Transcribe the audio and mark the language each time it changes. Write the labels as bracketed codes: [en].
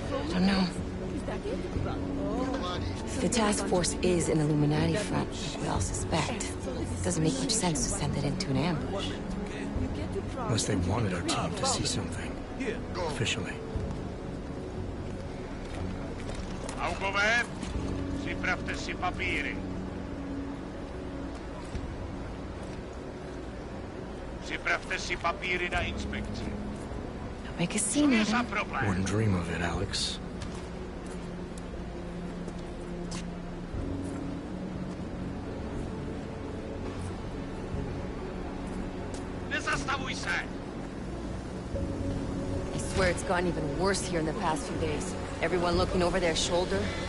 [en] I don't know. The task force is an Illuminati front, we all suspect. Doesn't make much sense to send it into an ambush. Unless they wanted our team to see something. Officially. [cs] Augové, připravte si papíry. Připravte si papíry na inspekci. [en] Don't make a scene, Adam. Wouldn't dream of it, Alex. have we said? I swear it's gotten even worse here in the past few days. Everyone looking over their shoulder.